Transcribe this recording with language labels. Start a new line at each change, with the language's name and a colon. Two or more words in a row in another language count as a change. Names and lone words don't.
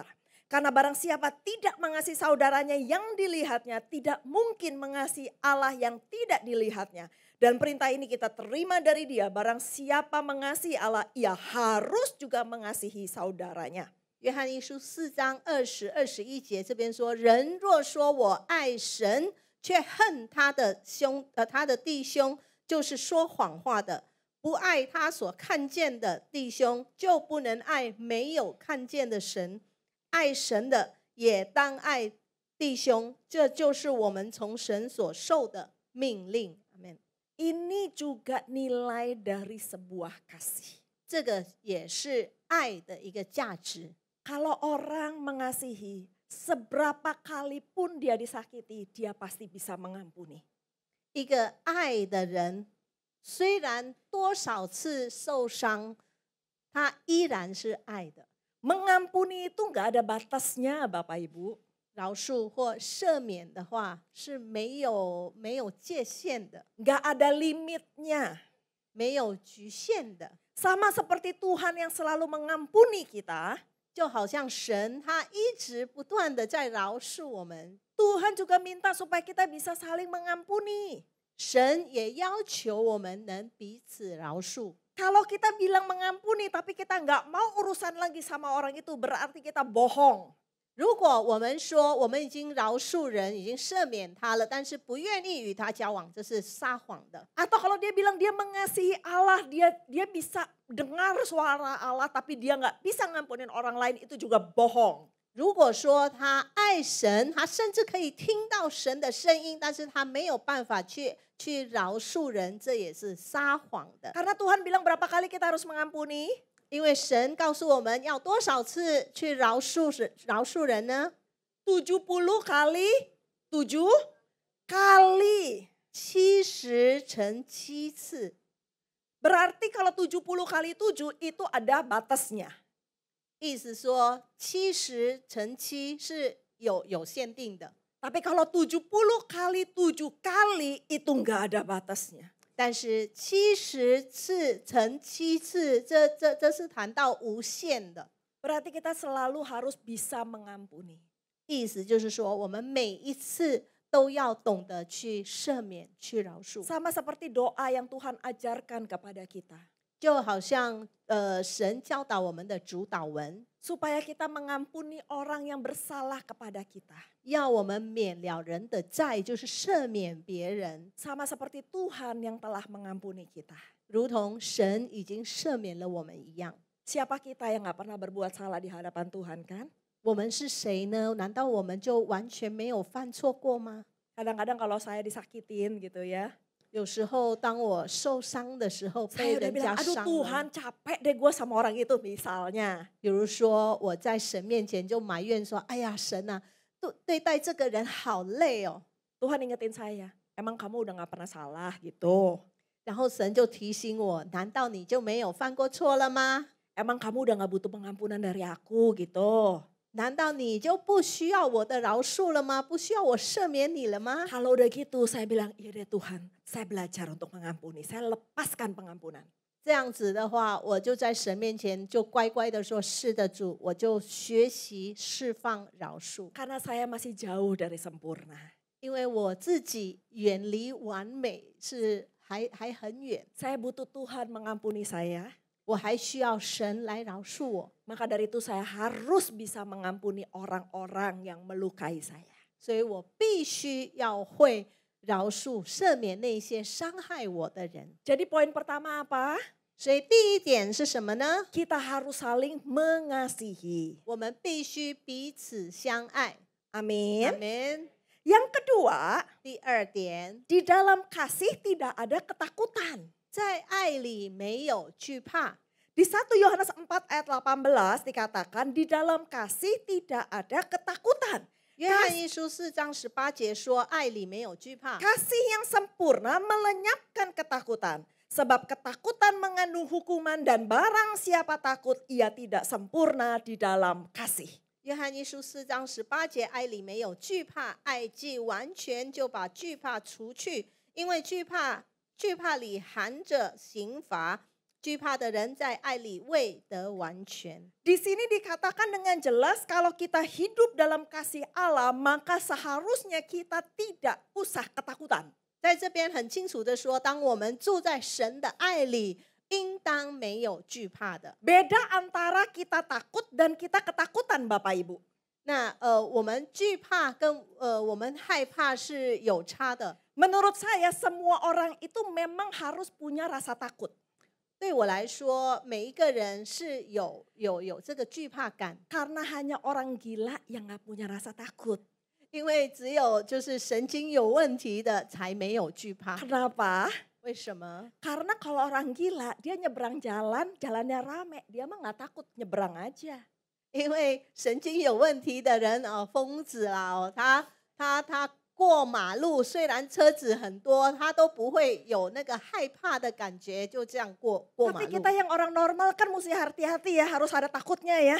Indonesian: Karena barang siapa tidak mengasihi saudaranya yang dilihatnya, tidak mungkin mengasihi Allah yang tidak dilihatnya. Dan perintah ini kita terima dari dia, barang siapa mengasihi Allah, ia harus juga mengasihi saudaranya.
Chinese: 约翰一书4章20、21节这边说：人若说我爱神，却恨他的弟兄，就是说谎话的；不爱他所看见的弟兄，就不能爱没有看见的神。爱神的也当爱弟兄，这就是我们从神所受的命令。Amen。
Indonesian: Ini juga nilai dari sebuah kasih.
Chinese: 这个也是爱的一个价值。
Indonesian: Kalau orang mengasihi, seberapa kali pun dia disakiti, dia pasti bisa mengampuni.
Chinese: 一个爱的人，虽然多少次受伤，他依然是爱的。
Indonesian: Mengampuni itu nggak ada batasnya, Bapak Ibu.
Chinese: 饶恕或赦免的话是没有界限的，
Indonesian: Nggak ada limitnya.
Chinese: 没有局限的。
Indonesian: Sama seperti Tuhan yang selalu mengampuni kita,
Chinese: 就好像神他一直不断的在饶恕我们，
Indonesian: Tuhan juga minta supaya kita bisa saling mengampuni.
Chinese: 神也要求我们能彼此饶恕。
Indonesian: Kalau kita bilang mengampuni tapi kita nggak mau urusan lagi sama orang itu, berarti kita bohong.
Chinese: 如果我们说我们已经饶恕人，已经赦免他了，但是不愿意与他交往，这是撒谎的。
Indonesian: Atau kalau dia bilang dia mengasihi Allah, dia bisa dengar suara Allah tapi dia nggak bisa ngampunin orang lain, itu juga bohong.
Chinese: 如果说他爱神，他甚至可以听到神的声音，但是他没有办法去饶恕人，这也是撒谎的。
Indonesian: Karena Tuhan bilang berapa kali kita harus mengampuni?
Chinese: 因为神告诉我们要多少次去饶恕人呢？
Indonesian: 70 kali 7 kali.
Chinese: 70 乘7次。
Indonesian: Berarti kalau 70 kali 7 itu ada batasnya.
Chinese: 意思说70乘7是有限定的，
Indonesian: Tapi kalau 70 kali 7 kali itu nggak ada batasnya.
Chinese: 但是70次乘7次，这是谈到无限的。
Indonesian: Berarti kita selalu harus bisa mengampuni.
Chinese: 意思就是说，我们每一次都要懂得去赦免、去饶恕，
Indonesian: Sama seperti doa yang Tuhan ajarkan kepada kita.
Chinese: 就好像神教导我们的主导文，
Indonesian: Supaya kita mengampuni orang yang bersalah kepada kita.
Chinese: 要我们免了人的债，就是赦免别人，
Indonesian: Sama seperti Tuhan yang telah mengampuni kita.
Chinese: 如同神已经赦免了我们一样。
Indonesian: Siapa kita yang gak pernah berbuat salah di hadapan Tuhan kan?
Chinese: 我们是谁呢？难道我们就完全没有犯错过吗？
Indonesian: Kadang-kadang kalau saya disakitin gitu ya.
Chinese: 有时候当我受伤的时候，被
Indonesian: Saya udah
Chinese: 人家
Indonesian: bilang, aduh
Chinese: 伤
Indonesian: Tuhan
Chinese: 了。
Indonesian: capek deh gue sama orang itu misalnya.
Chinese: 比如说我在神面前就埋怨说：“哎呀，神啊，对待这个人好累哦。
Indonesian: Tuhan ingetin saya, emang kamu udah gak pernah salah gitu. ”
Chinese: 然后神就提醒我：“难道你就没有犯过错了吗？
Indonesian: Emang kamu udah gak butuh pengampunan dari aku gitu.
Chinese: 难道你就不需要我的饶恕了吗？不需要我赦免你了吗？”
Indonesian: Kalau udah gitu saya bilang, iya deh Tuhan, saya belajar untuk mengampuni. Saya lepaskan pengampunan.
Chinese: 这样子的话，我就在神面前就乖乖的说：“是的，主，我就学习释放饶恕。”
Indonesian: Karena saya masih jauh dari sempurna.
Chinese: 因为我自己远离完美是还很远，
Indonesian: Saya butuh Tuhan mengampuni saya.
Chinese: 我还需要神来饶恕我。
Indonesian: Maka dari itu saya harus bisa mengampuni orang-orang yang melukai saya.
Chinese: 所以我必须要会饶恕、赦免那些伤害我的人。
Indonesian: Jadi poin pertama apa?
Chinese: 所以第一点是什么呢？
Indonesian: Kita harus saling mengasihi.
Chinese: 我们必须彼此相爱。
Indonesian: Amin. Amin。 Yang kedua,
Chinese: 第二点，
Indonesian: di dalam kasih tidak ada ketakutan.
Chinese: 在爱里没有惧怕。
Indonesian: Di 1 Yohanes 4 ayat 18 dikatakan di dalam kasih tidak ada ketakutan.
Chinese: 约翰一书4章18节说：“爱里没有惧怕。”
Indonesian: Kasih yang sempurna melenyapkan ketakutan. Sebab ketakutan mengandung hukuman dan barang siapa takut ia tidak sempurna di dalam kasih.
Chinese: 约翰一书4章18节，爱里没有惧怕，爱既完全，就把惧怕除去，因为惧怕里含着刑罚，惧怕的人在爱里未得完全。
Indonesian: Di sini dikatakan dengan jelas kalau kita hidup dalam kasih Allah maka seharusnya kita tidak usah ketakutan.
Chinese: 在这边很清楚的说，当我们住在神的爱里，应当没有惧怕的。
Indonesian: Beda antara kita takut dan kita ketakutan Bapak Ibu.
Chinese: 那我们惧怕跟我们害怕是有差的。
Indonesian: Menurut saya semua orang itu memang harus punya rasa takut.
Chinese: 对我来说，每一个人是有这个惧怕感，
Indonesian: Karena hanya orang gila yang gak punya rasa takut.
Chinese: 因为只有就是神经有问题的才没有惧怕。
Indonesian: Kenapa?
Chinese: 为什么？
Indonesian: Karena kalau orang gila dia nyebrang jalan, jalannya rame, dia mah gak takut nyebrang aja.
Chinese: 因为神经有问题的人疯子啦他过马路，虽然车子很多，他都不会有那个害怕的感觉，就这样过马
Indonesian: Tapi
Chinese: 路。
Indonesian: kita yang orang normal kan mesti hati-hati ya, harus ada takutnya ya.